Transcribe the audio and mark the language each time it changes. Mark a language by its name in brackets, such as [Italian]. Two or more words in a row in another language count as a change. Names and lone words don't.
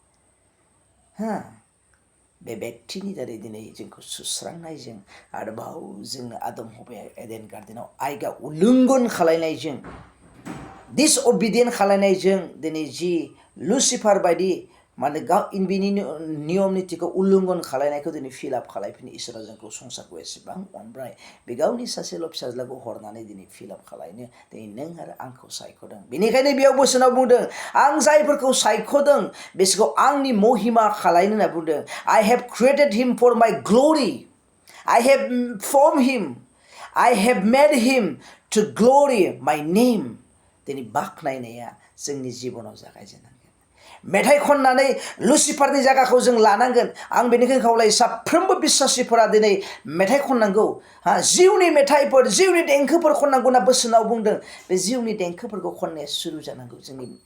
[Bodo] बे व्यक्तिनि दारै दिनै जोंखौ सुस्रांनायजों आरोबाव जोंनो आदम हवाया एडेन गार्डेनाव आयगा उल्लंघन खालायनायजों डिसअबिडियेन्ट खालायनायजों दिनै जि लुसिफार बायदि माने बिनि नियम नितिखौ उल्लंघन खालायनायखौ दिनै फिलआप खालायफिनो इसोरा जोंखौ संसारखौ एसेबां अनबाय बे गावनि सासेल' फिसाज्लाखौ हरनानै दिनै फिलआप खालायनो दिनै नों आरो आंखौ सायख'दों बेनिखायनो बेयाव बोसोनाव बुंदों आं जायफोरखौ सायख'दों बिसोरखौ आंनि महिमा खालायनो होनना बुंदों [English] I have created him for my glory I have formed him I have made him to glory my name [Bodo] दिनै बाख्नायनाया जोंनि जिबनाव जागायजेनांगोन मेथाइ खननानै लुसिफारनि जायगाखौ जों लानांगोन आं बेनिखायनो खावलायो साफ्रोमबो बिश्वासिफोरा दिनै मेथाइ खननांगौ जिउनि मेथाइफोर जिउनि देंखोफोर खननांगौ होनना बोसोनाव बुंदों बे जिउनि देंखोफोरखौ खननाया सुरु जानांगौ जोंनि